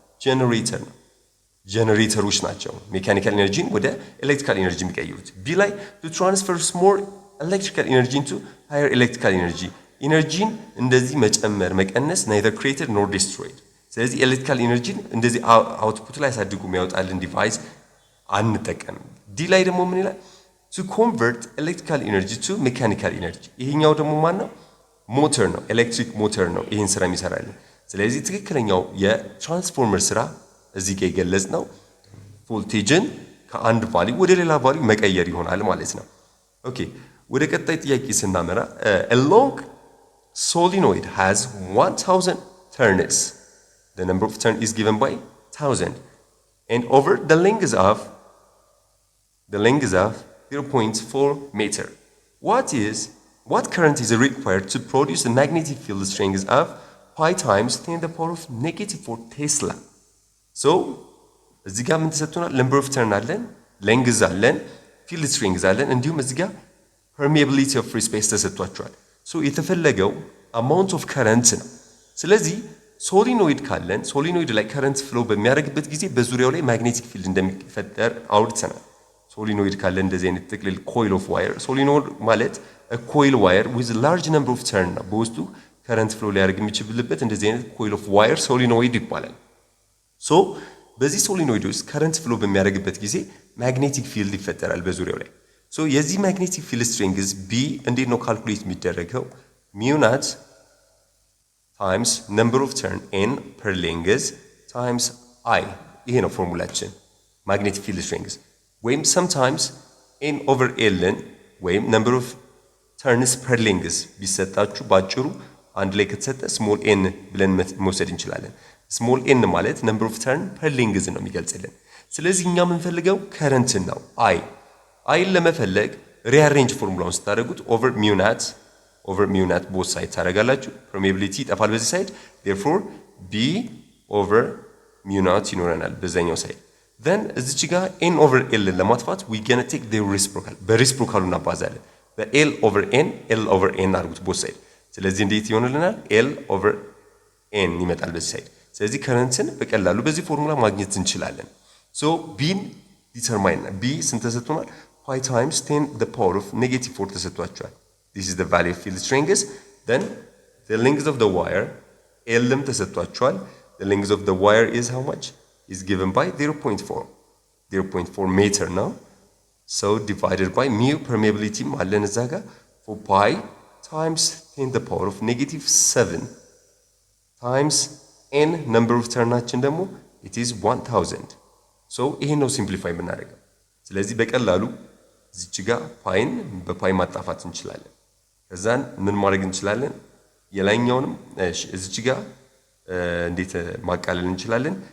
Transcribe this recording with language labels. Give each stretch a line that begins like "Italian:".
Amharic: ጄነሬተር ነው። ጄነሬተሮች ናቸው ሜካኒካል ኤነርጂን ወደ ኤሌክትሪካል ኤነርጂ የሚቀይሩት። ቢ ላይ
English: to transfer small electrical energy
Amharic: into higher electrical energy። ኢነርጂን እንደዚህ መጨመር መቀነስ
English: neither created nor destroyed።
Amharic: ስለዚህ ኤሌክትሪካል ኢነርጂን እንደዚህ አውትፑት ላይ አሳድጉ የሚያወጣልን ዲቫይስ አንጠቀምም። ዲ ላይ ደግሞ ምን ይላል?
English: to convert electrical energy to mechanical energy።
Amharic: ይሄኛው ደግሞ ማን ነው? ሞተር ነው፣ ኤሌክትሪክ ሞተር ነው ይሄን ስራ የሚሰራልን። ስለዚህ ትክክለኛው የትራንስፎርመር ስራ እዚህ ጋር የገለጽ ነው ቮልቴጅን ከአንድ ቫልዩ ወደ ሌላ ቫልዩ መቀየር ይሆናል ማለት ነው። ኦኬ ወደ ቀጣይ ጥያቄ ስናመራ
English: a long solenoid has 1000 turns the number of turn is given by 1000 and over the length of 0.4 meter. What current is required to produce the magnetic field strength of pi times 10 the power of -4 Tesla?
Amharic: So እዚህ ጋር ምን ተሰጥቶናል?
English: number of turn
Amharic: አለን፣ length አለን፣ field strength አለን፣ እንዲሁም እዚህ ጋር
English: permeability of free space
Amharic: ተሰጥቷቸዋል። ሶ የተፈለገው
English: amount of current
Amharic: ነው። ስለዚህ ሶሊኖይድ ካለን ሶሊኖይድ ላይ current flow በሚያደርግበት ጊዜ በዙሪያው ላይ magnetic field እንደሚፈጠር አውርተናል። ሶሊኖይድ ካለን እንደዚህ አይነት ጥቅልል
English: coil of wire
Amharic: ሶሊኖይድ ማለት
English: a coil wire with a large number of turn
Amharic: ነው። በውስጡ current flow ሊያደርግ የሚችልበት እንደዚህ አይነት coil of wire ሶሊኖይድ ይባላል። ሶ በዚህ ሶሊኖይድ ውስጥ current flow በሚያደርግበት ጊዜ magnetic field ይፈጠራል በዙሪያው ላይ። ሶ የዚህ magnetic field strength B እንዴት ነው ካልኩሌት የሚደረገው?
English: mu naught times number of turn n per length times I
Amharic: ይሄ ነው ፎርሙላችን magnetic field strength ወይም sometimes n over ln ወይም
English: number of turns per length
Amharic: ቢሰጣችሁ ባጭሩ አንድ ላይ ከተሰጠ small n ብለን መውሰድ እንችላለን። small n ማለት
English: number of turn per length
Amharic: ነው የሚገልጽልን። ስለዚህ እኛ የምንፈልገው current ነው I ለመፈለግ rearrange ፎርሙላውን ስታደርጉት
English: over mu naught both sides
Amharic: ታደርጋላችሁ። permeability ይጠፋል በዚህ ሳይድ therefore b over mu naught ይኖረናል በዛኛው ሳይድ። then እዚች ጋር n over l ለማጥፋት
English: we gonna take the reciprocal
Amharic: በሪሲፕሮካሉ እናባዛለን። በl over n አድርጉት both side። ስለዚህ እንዴት ይሆንልናል? l over n ይመጣል በዚህ ሳይድ። ስለዚህ ከረንትን በቀላሉ በዚህ ፎርሙላ ማግኘት እንችላለን። ሶ ቢን ዲተርማይን b ስንት ተሰጥቶናል?
English: pi times 10 the power of -4
Amharic: ተሰጥቷቸዋል።
English: this is the value of field strength. then the length of the wire
Amharic: lም ተሰጥቷቸዋል።
English: the length of the wire is how much? is given by 0.4 meter now. So divided by mu permeability
Amharic: አለን እዛ ጋር
English: for pi times 10 the power of -7 times n number of turnaችን ደግሞ it is 1000.
Amharic: so ይሄን ነው ሲምፕሊፋይ የምናደርገው። ስለዚህ በቀላሉ እዚች ጋር ፓይን በፓይ ማጣፋት እንችላለን። ከዛን ምን ማድረግ እንችላለን? የላይኛውንም እዚች ጋር እንዴት ማቃለል እንችላለን?